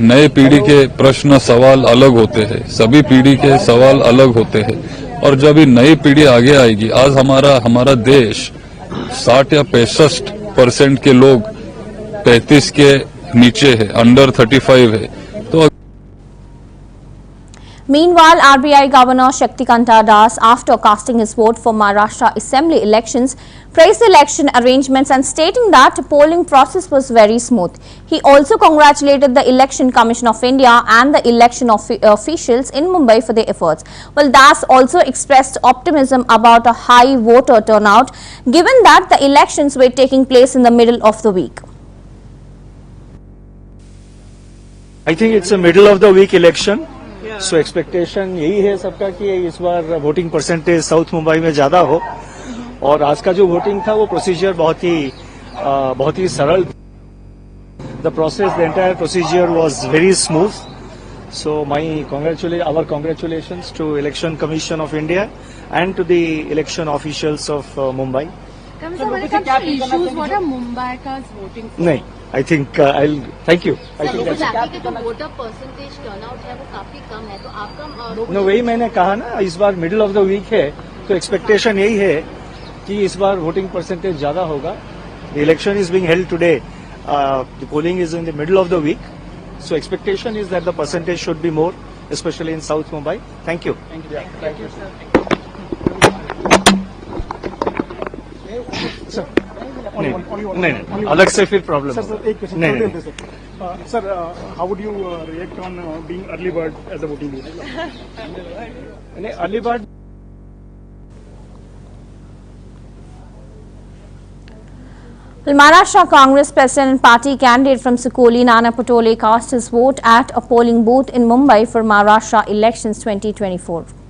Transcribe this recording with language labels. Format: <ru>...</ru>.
<hi>नए पीढ़ी के प्रश्न सवाल अलग होते हैं, सभी पीढ़ी के सवाल अलग होते हैं, और जब ये नई पीढ़ी आगे आएगी, आज हमारा देश 60 या 65% के लोग 35 के नीचे है, अंडर 35 है। तो</hi> <en>Meanwhile, RBI Governor Shaktikanta Das, after casting his vote for Maharashtra Assembly elections, praised the election arrangements and stating that the polling process was very smooth. He also congratulated the Election Commission of India and the election officials in Mumbai for their efforts. Well, Das also expressed optimism about a high voter turnout, given that the elections were taking place in the middle of the week. I think it's a middle of the week election.</en> <hi>So expectation यही है सबका कि इस बार voting percentage south Mumbai में ज्यादा हो, और आज का जो वोटिंग था वो प्रोसीजर बहुत ही सरल.</hi> <en>The process, the entire procedure was very smooth. So our congratulations to election commission of India and to the election officials of Mumbai.</en> <hi>नहीं,</hi> <en>I think thank you. I think that's</en> <hi>जो voter percentage turnout है वो काफी कम है, तो आपका वही मैंने कहा ना, इस बार</hi> <en>middle of the week</en> <hi>है तो एक्सपेक्टेशन यही है कि इस बार वोटिंग परसेंटेज ज्यादा होगा.</hi> <en>The election is being held today, the polling is in the middle of the week, so expectation is that the percentage should be more, specially in south Mumbai. Thank you.</en> <hi>Thank you नहीं, अलग से फिर problem. नहीं.</hi> <en>Sir, how would you react on being early bird as a voting booth? Early bird. Well, Maharashtra Congress President and party candidate from Sukholi, Nana Patole, cast his vote at a polling booth in Mumbai for Maharashtra elections 2024.</en>